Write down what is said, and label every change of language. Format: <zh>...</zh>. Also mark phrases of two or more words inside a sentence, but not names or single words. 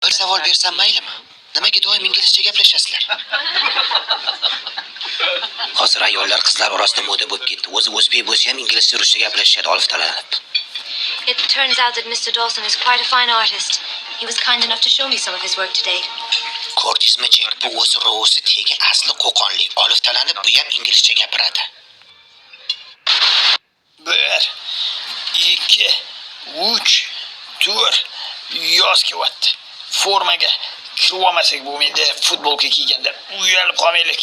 <uz>Bir savol bersam maylimi? Nimaga doim inglizcha gaplashasizlar? Hozir ayollar qizlar orasida moda bo'lib ketdi. O'zi o'zbek bo'lsa ham inglizcha ruscha gaplashadi, oliftalanib.</uz> <en>It turns out that Mr. Dawson is quite a fine artist. He was kind enough to show me some of his work today.</en> <uz>Ko'rdingizmi, Jek? Bu o'zi ro'si tegi asli qo'qonlik. Oliftalanib bu ham inglizcha gapiradi. 1 2 3 4 yoz kelyapti. Formaga kirib olmasak bo'lmaydi. Futbolka kiyganda uyalib qolmaylik.</uz>